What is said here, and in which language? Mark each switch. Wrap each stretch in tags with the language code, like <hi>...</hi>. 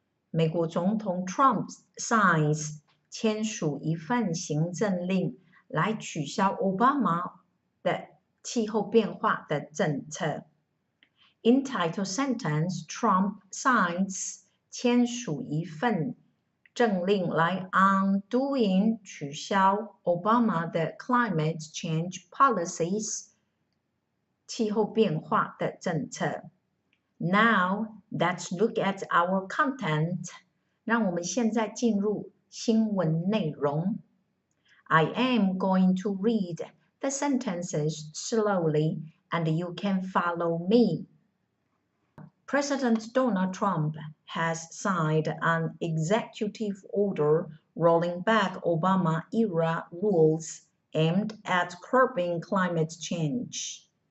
<zh>美国总统</zh> <en>Trump signs</en> <zh>签署一份行政令来取消奥巴马的气候变化的政策。</zh> <en>In title sentence, Trump signs</en> <zh>签署一份政令来 undoing 取消 Obama 的 climate change policies 气候变化的政策。</zh> <en>Now, let's look at our content.</en> <zh>让我们现在进入新闻内容。</zh> <en>I am going to read the sentences slowly, and you can follow me. President Donald Trump has signed an executive order rolling back Obama-era rules aimed at curbing climate change.</en>